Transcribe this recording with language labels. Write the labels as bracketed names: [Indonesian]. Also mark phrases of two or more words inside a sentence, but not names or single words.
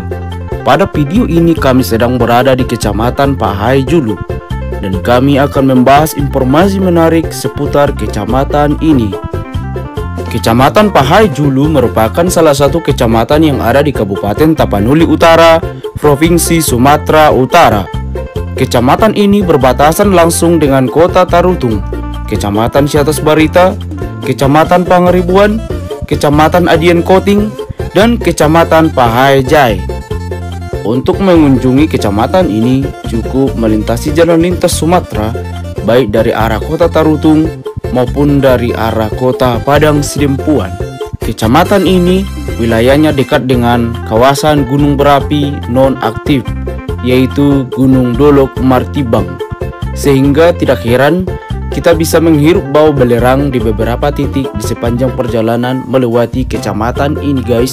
[Indonesian] Pada video ini kami sedang berada di Kecamatan Pahai Julu, dan kami akan membahas informasi menarik seputar kecamatan ini. Kecamatan Pahai Julu merupakan salah satu kecamatan yang ada di Kabupaten Tapanuli Utara, Provinsi Sumatera Utara. Kecamatan ini berbatasan langsung dengan Kota Tarutung, Kecamatan Siatas Barita, Kecamatan Pangeribuan, Kecamatan Adian Koting, dan Kecamatan Pahai Jai. Untuk mengunjungi kecamatan ini cukup melintasi jalan lintas Sumatera, baik dari arah Kota Tarutung maupun dari arah Kota Padang Sidempuan. Kecamatan ini wilayahnya dekat dengan kawasan gunung berapi non-aktif, yaitu Gunung Dolok Martibang, sehingga tidak heran kita bisa menghirup bau belerang di beberapa titik di sepanjang perjalanan melewati kecamatan ini guys.